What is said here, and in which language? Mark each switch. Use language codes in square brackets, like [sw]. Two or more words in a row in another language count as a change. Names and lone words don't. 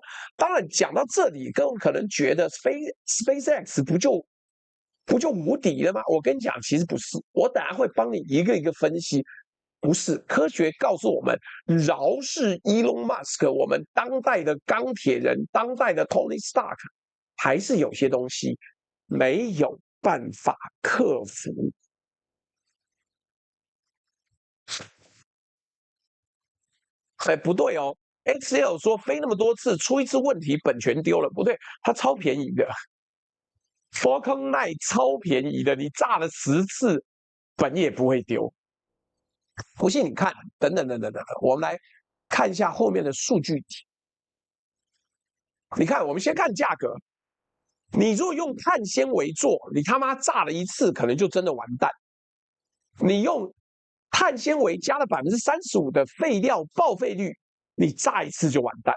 [zh] 當然，講到這裡，各位可能覺得 SpaceX 不就無敵了嗎？我跟你講，其實不是。我等下會幫你一個一個分析。不是，科學告訴我們，饒是 Elon Musk 我們當代的鋼鐵人，當代的 Tony Stark，還是有些東西沒有辦法克服。哎，不對哦 ，XL 說飛那麼多次，出一次問題本全丟了，不對，它超便宜的。Falcon 9超便宜的，你炸了10次，本也不會丟。不信你看，等等，我們來看一下後面的數據題。你看，我們先看價格。你如果用碳纖維做，你他媽炸了一次，可能就真的完蛋。你用碳纖維加了35%的廢料報廢率，你炸一次就完蛋。